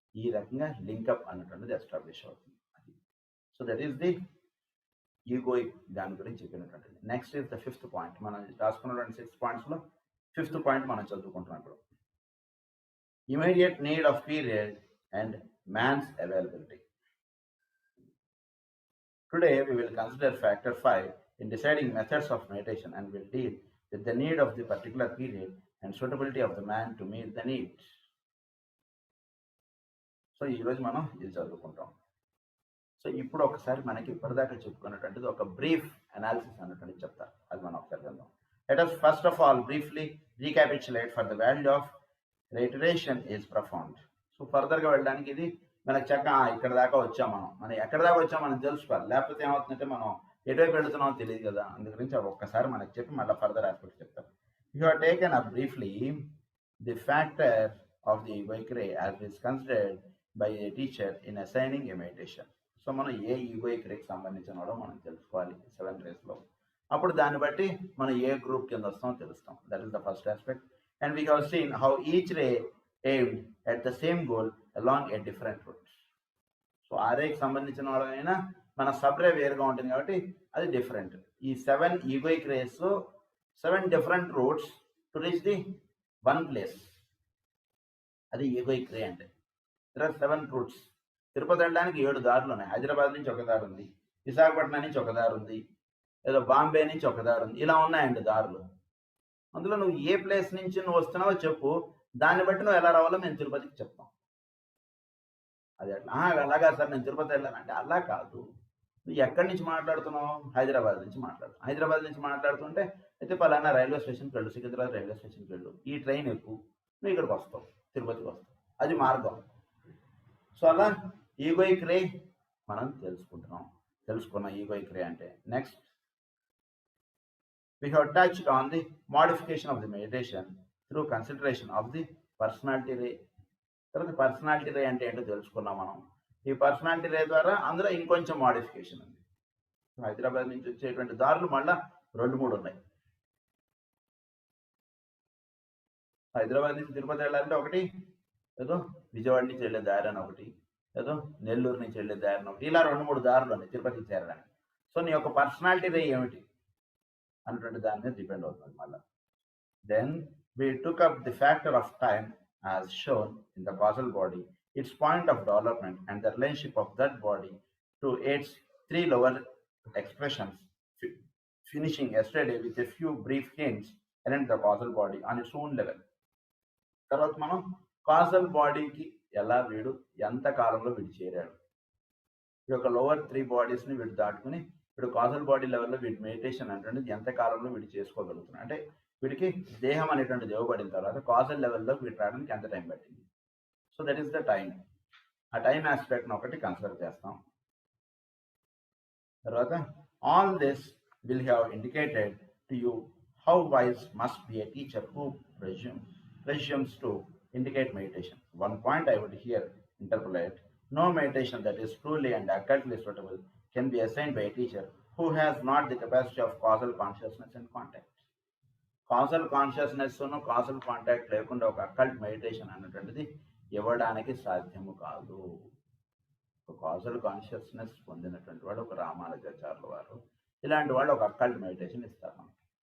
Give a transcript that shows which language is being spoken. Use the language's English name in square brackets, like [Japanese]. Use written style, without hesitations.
[Telugu] ఈ రకంగా లింకప్ అన్నటువంటిది ఎస్టాబ్లిష్ అవుతుంది. [English] so that is the egoic [Telugu] దాని గురించి చెప్పినటువంటిది. [English] Next is the 5th point. [Telugu] మనం రాసుకున్నటువంటి 6 పాయింట్స్లో 5th పాయింట్ మనం చదువుకుంటున్నాం ఇప్పుడు. [English] Immediate need of period and man's availability. Today we will consider factor 5 in deciding methods of meditation and will deal with the need of the particular period and suitability of the man to meet the need. [Telugu] So ఈరోజు మనం ఇది చదువుకుంటాం. So ఇప్పుడు ఒకసారి మనకి ఇప్పటిదాకా చెప్పుకున్నటువంటిది ఒక brief analysis అన్నటువంటిది చెప్తారు, అది మనం ఒకసారి వెళ్దాం. [English] Let us first of all briefly recapitulate for the value of reiteration is profound. [Telugu] So ఫర్దర్గా వెళ్ళడానికి ఇది మనకు ఇక్కడ దాకా వచ్చాం, మనం ఎక్కడ దాకా వచ్చాం మనం తెలుసుకోవాలి. లేకపోతే ఏమవుతుందంటే మనం ఎటువైపు వెళుతున్నామో తెలియదు కదా. అందుగురించి ఒక్కసారి మనకు చెప్పి మళ్ళీ ఫర్దర్ ఆస్పెక్ట్స్ చెప్తారు. [English] You have taken up briefly the factor of the egoic ray as is considered by a teacher in assigning a meditation. [Telugu] So మనం ఏ ఈగోయిక్ రేకి సంబంధించిన వాడో మనం తెలుసుకోవాలి 7 రేస్లో. అప్పుడు దాన్ని బట్టి మనం ఏ గ్రూప్ కింద వస్తామో తెలుస్తాం. [English] That is the first aspect. And we have seen how each ray aimed at the same goal along a different route. [Telugu] So ఆ రేకి సంబంధించిన వాళ్ళైనా మన సబ్ రే వేరుగా ఉంటుంది కాబట్టి అది డిఫరెంట్. [English] ఈ 7 egoic rays 7 different routes to reach the 1 place, [Telugu] అది ఈగోయిక్ రే అంటే. [English] there are 7 routes. [Telugu] తిరుపతి వెళ్ళడానికి 7 దారులు ఉన్నాయి. హైదరాబాద్ నుంచి ఒక దారి ఉంది, విశాఖపట్నం నుంచి ఒక దారి ఉంది, ఏదో బాంబే నుంచి ఒక దారి ఉంది. ఇలా ఉన్నాయండి దారులు. అందులో నువ్వు ఏ ప్లేస్ నుంచి నువ్వు వస్తున్నావో చెప్పు, దాన్ని బట్టి నువ్వు ఎలా రావాలో మేము తిరుపతికి చెప్తాం. అది అట్లా అలాగా సార్ నేను తిరుపతి వెళ్ళానంటే అలా కాదు. నువ్వు ఎక్కడి నుంచి మాట్లాడుతున్నావు? హైదరాబాద్ నుంచి మాట్లాడుతుంటే అయితే పలానా రైల్వే స్టేషన్కి వెళ్ళు, సికింద్రాబాద్ రైల్వే స్టేషన్కి వెళ్ళు, ఈ ట్రైన్ ఎక్కువ, నువ్వు ఇక్కడికి వస్తావు, తిరుపతికి వస్తావు. అది మార్గం. సో అలా ఈగోయిక్ రే మనం తెలుసుకున్నాం ఈగోయిక్ రే అంటే. [English] Next we have touched on the modification of the meditation through consideration of the personality ray. [Telugu] తర్వాత పర్సనాలిటీ రే అంటే ఏంటో తెలుసుకున్నాం మనం. ఈ పర్సనాలిటీ రే ద్వారా అందులో ఇంకొంచెం మోడిఫికేషన్ ఉంది. హైదరాబాద్ నుంచి వచ్చేటువంటి దారులు మళ్ళీ 2-3 ఉన్నాయి. హైదరాబాద్ నుంచి తిరుపతి వెళ్ళాలంటే ఒకటి, ఏదో విజయవాడ నుంచి వెళ్ళే దారి అని ఒకటి, ఏదో నెల్లూరు నుంచి వెళ్ళే దారి అని ఒకటి, ఇలా 2-3 దారులు ఉన్నాయి తిరుపతికి చేరడానికి. సో నీ యొక్క పర్సనాలిటీ రే ఏమిటి అన్నటువంటి దాని మీద డిపెండ్ అవుతుంది మళ్ళీ. [English] Then we took up the factor of time as shown in the causal body, its point of development and the relationship of that body to its 3 lower expressions, finishing yesterday with a few brief hints around the causal body on its own level. [Telugu] తర్వాత మనం కాజల్ బాడీకి ఎలా వీడు ఎంత కాలంలో వీడు చేరాడు, ఈ యొక్క లోవర్ 3 బాడీస్ని వీడు దాటుకుని వీడు కాజల్ బాడీ లెవెల్లో వీడి మెడిటేషన్ అంటే ఎంత కాలంలో వీడు చేసుకోగలుగుతున్నాడు, అంటే వీడికి దేహం అనేటువంటిది ఇవ్వబడిన తర్వాత కాజల్ లెవెల్లో వీడు రావడానికి ఎంత టైం పట్టింది. [English] So that is the time. [Telugu] ఆ టైం ఆస్పెక్ట్ని ఒకటి కన్సిడర్ చేస్తాం. [English] తర్వాత all this will have indicated to you how wise must be a teacher who presumes to indicate meditation. One point I would here interpolate: no meditation that is truly and accurately suitable can be assigned by a teacher who has not the capacity of causal consciousness and contact. [Telugu] Kajal consciousness Kajal contact లేకుండా ఒక occult meditation అన్నటువంటిది ఇవ్వడానికి సాధ్యము కాదు. ఒక Kajal consciousness పొందినటువంటి వాడు ఒక రామానుజాచార్యుల వారు, ఇలాంటి వాళ్ళు ఒక అక్కల్ట్ మెడిటేషన్ ఇస్తారు మనకి.